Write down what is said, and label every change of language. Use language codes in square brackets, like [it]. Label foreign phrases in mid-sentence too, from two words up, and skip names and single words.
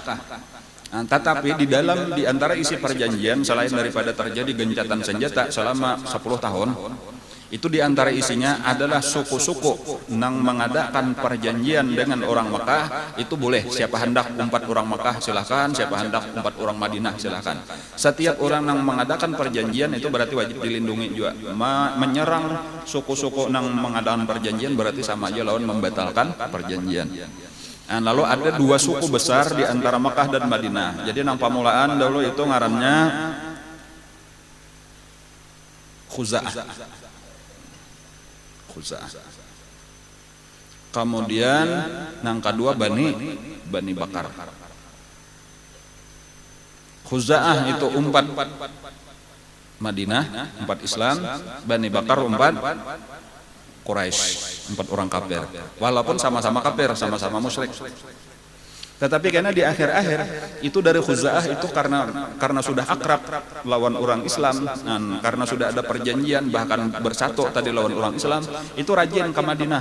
[bjn] Nah, tetapi di antara isi perjanjian selain daripada terjadi gencatan senjata selama 10 tahun, itu di antara isinya adalah suku-suku nang mengadakan perjanjian dengan orang Mekah itu boleh, siapa hendak umpat orang Mekah silahkan, siapa hendak umpat orang Madinah silahkan. [id] Setiap orang nang mengadakan perjanjian itu berarti wajib dilindungi juga. Menyerang suku-suku nang mengadakan perjanjian berarti sama aja lawan membatalkan perjanjian. Nah, lalu ada 2 suku besar di antara Mekah dan Madinah. [bjn] Jadi nang pamulaan dahulu itu ngarannya Khuza'ah. [id] Kemudian nang kedua Bani Bakar. [bjn] Khuza'ah itu umpat Madinah, umpat Islam, Bani Bakar umpat Quraisy, 4 orang kafir. Walaupun sama-sama kafir, sama-sama musyrik. Tetapi karena di akhir-akhir itu dari Khuza'ah itu karena sudah akrab lawan orang Islam, dan karena sudah ada perjanjian bahkan bersatu tadi lawan orang Islam, itu rajin ke Madinah.